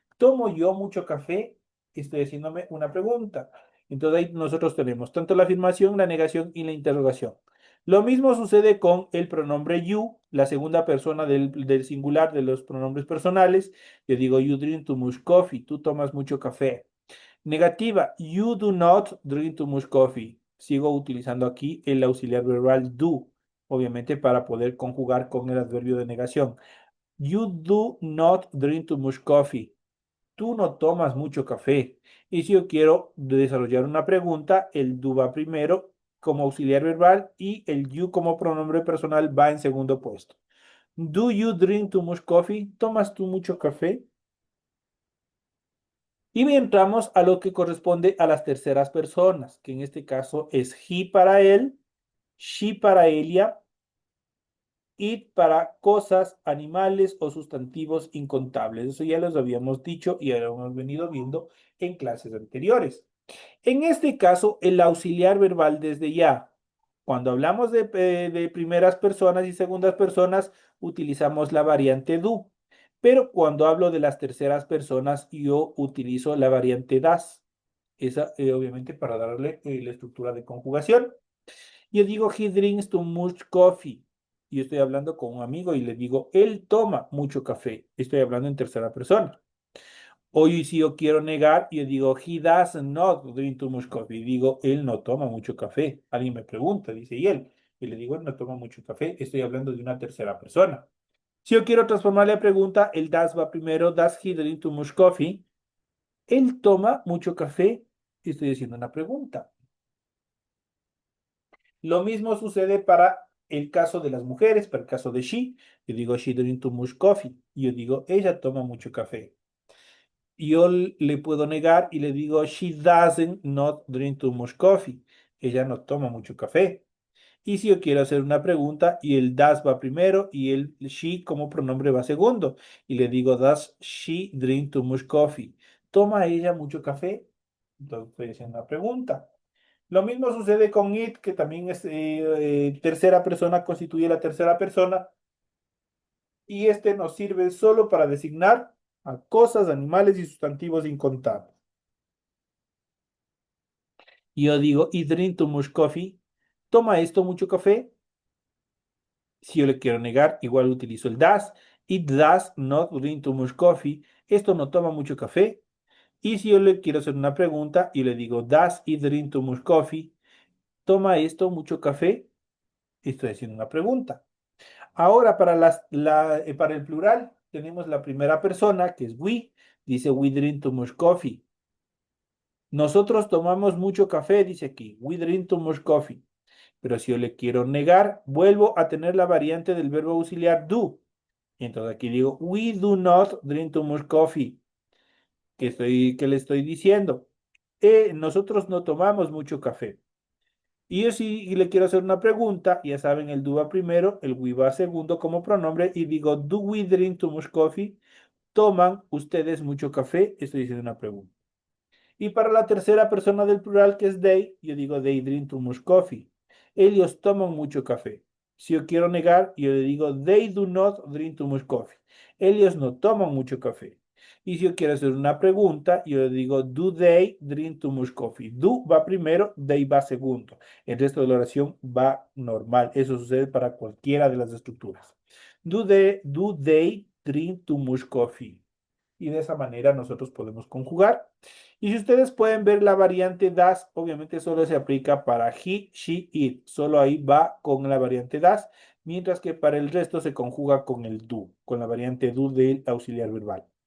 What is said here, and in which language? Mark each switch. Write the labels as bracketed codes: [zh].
[es] ¿Tomo yo mucho café? Estoy haciéndome una pregunta. Entonces ahí nosotros tenemos tanto la afirmación, la negación y la interrogación. Lo mismo sucede con el pronombre you, la segunda persona del singular de los pronombres personales. Yo digo, [en] you drink too much coffee, [es] tú tomas mucho café. Negativa, [en] you do not drink too much coffee. [es] Sigo utilizando aquí el auxiliar verbal do, obviamente para poder conjugar con el adverbio de negación. [en] You do not drink too much coffee. [es] Tú no tomas mucho café. Y si yo quiero desarrollar una pregunta, el do va primero como auxiliar verbal y el you como pronombre personal va en segundo puesto. [en] Do you drink too much coffee? [es] ¿Tomas tú mucho café? Y entramos a lo que corresponde a las terceras personas, que en este caso es he para él, she para ella, it para cosas, animales o sustantivos incontables. Eso ya los habíamos dicho y ya lo hemos venido viendo en clases anteriores. En este caso, el auxiliar verbal desde ya. Cuando hablamos de primeras personas y segundas personas, utilizamos la variante do. Pero cuando hablo de las terceras personas, yo utilizo la variante das. Esa, obviamente, para darle la estructura de conjugación. Yo digo, [en] he drinks too much coffee. [es] Y estoy hablando con un amigo y le digo, él toma mucho café. Estoy hablando en tercera persona. Hoy si yo quiero negar, yo digo, [en] he does not drink too much coffee. [es] Digo, él no toma mucho café. Alguien me pregunta, dice, ¿y él? Y le digo, él no toma mucho café. Estoy hablando de una tercera persona. Si yo quiero transformar la pregunta, el does va primero, [en] does he drink too much coffee? [es] Él toma mucho café. Estoy haciendo una pregunta. Lo mismo sucede para el caso de las mujeres, para el caso de she. Yo digo, [en] she drink too much coffee. [es] Y yo digo, ella toma mucho café. yo le puedo negar y le digo, [en] she doesn't not drink too much coffee. [es] Ella no toma mucho café. Y si yo quiero hacer una pregunta y el does va primero y el she como pronombre va segundo. Y le digo, [en] does she drink too much coffee? [es] ¿Toma ella mucho café? Entonces estoy haciendo una pregunta. Lo mismo sucede con it, que también es tercera persona, constituye la tercera persona. Y este nos sirve solo para designar a cosas, animales y sustantivos incontables. Y yo digo, [en] it drink too much coffee. [es] ¿Toma esto mucho café? Si yo le quiero negar, igual utilizo el does. [en] It does not drink too much coffee. [es] Esto no toma mucho café. Y si yo le quiero hacer una pregunta y le digo, [en] does it drink too much coffee? [es] ¿Toma esto mucho café? Estoy haciendo una pregunta. Ahora, para el plural, tenemos la primera persona, que es we. Dice, [en] we drink too much coffee. [es] Nosotros tomamos mucho café, dice aquí. [en] We drink too much coffee. [es] Pero si yo le quiero negar, vuelvo a tener la variante del verbo auxiliar do. Entonces aquí digo, [en] we do not drink too much coffee. [es] ¿Qué le estoy diciendo? Nosotros no tomamos mucho café. Y yo sí le quiero hacer una pregunta, ya saben, el do va primero, el we va segundo como pronombre y digo, [en] do we drink too much coffee? [es] ¿Toman ustedes mucho café? Estoy diciendo una pregunta. Y para la tercera persona del plural, que es they, yo digo, [en] they drink too much coffee. [es] Ellos toman mucho café. Si yo quiero negar, yo le digo, [en] they do not drink too much coffee. [es] Ellos no toman mucho café. Y si yo quiero hacer una pregunta, yo le digo, [en] do they drink too much coffee? [es] Do va primero, they va segundo. El resto de la oración va normal. Eso sucede para cualquiera de las estructuras. [en] Do they drink too much coffee? [es] Y de esa manera nosotros podemos conjugar. Y si ustedes pueden ver la variante das, obviamente solo se aplica para he, she, it. Solo ahí va con la variante das, mientras que para el resto se conjuga con el do, con la variante do del auxiliar verbal.